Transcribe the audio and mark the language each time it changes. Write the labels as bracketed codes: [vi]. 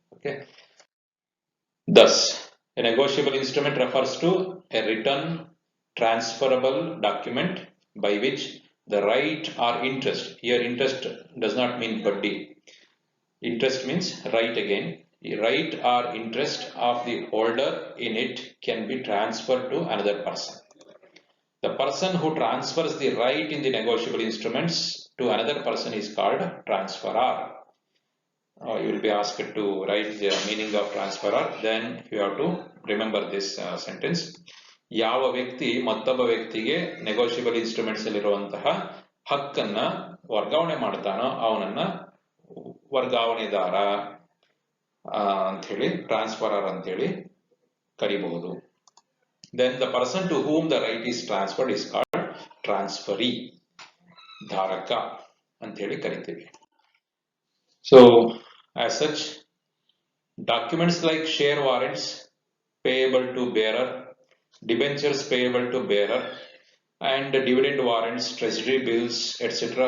[en] Okay, thus a negotiable instrument refers to a written transferable document by which the right or interest, here interest does not mean buddy, interest means right again, right or interest of the holder in it can be transferred to another person. The person who transfers the right in the negotiable instruments to another person is called transferor. You will be asked to write the meaning of transferor, then you have to remember this sentence. [kn] ಯಾವ ವ್ಯಕ್ತಿ ಮತ್ತೊಬ್ಬ ವ್ಯಕ್ತಿಗೆ negotiable instruments ಅಲ್ಲಿರುವಂತಹ ಹಕ್ಕನ್ನ ವರ್ಗಾವಣೆ ಮಾಡ್ತಾನೋ ಅವನನ್ನ ವರ್ಗಾವಣೆದಾರ ಅಂತ ಹೇಳಿ, ಟ್ರಾನ್ಸ್ಫರರ್ ಅಂತ ಹೇಳಿ ಕರಿಬಹುದು. [en] Then the person to whom the right is transferred is called transferee, [kn] ಧಾರಕ ಅಂತ ಹೇಳಿ ಕರಿತೀವಿ. [en] So as such, documents like share warrants payable to bearer, debentures payable to bearer, and dividend warrants, treasury bills, etc.